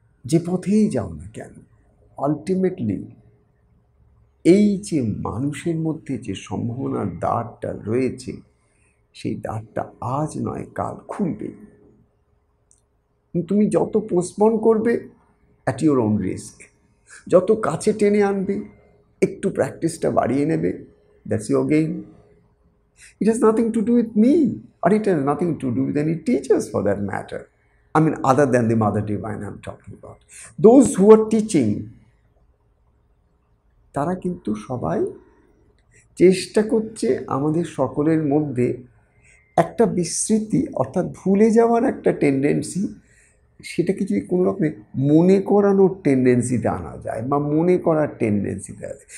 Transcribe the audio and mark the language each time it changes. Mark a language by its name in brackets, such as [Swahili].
[Bangla] যে পথেই যাও না কেন, আলটিমেটলি এই যে মানুষের মধ্যে যে সম্ভাবনার দ্বারটা রয়েছে, সেই দ্বারটা আজ নয় কাল খুলবেই। তুমি যত পোস্টপন করবে [English] at your own risk, [Bangla] যত কাছে টেনে আনবে, একটু প্র্যাকটিসটা বাড়িয়ে নেবে, [English] That's your gain. It has nothing to do with me, or it has nothing to do with any teachers for that matter. I mean, other than the Mother Divine I'm talking about. Those who are teaching, [Bangla] তারা কিন্তু সবাই চেষ্টা করছে আমাদের সকলের মধ্যে একটা বিস্মৃতি, অর্থাৎ ভুলে যাওয়ার একটা টেন্ডেন্সি, সেটাকে যদি কোনো রকমে মনে করানোর টেন্ডেন্সিতে আনা যায়, বা মনে করার টেন্ডেন্সিতে আছে।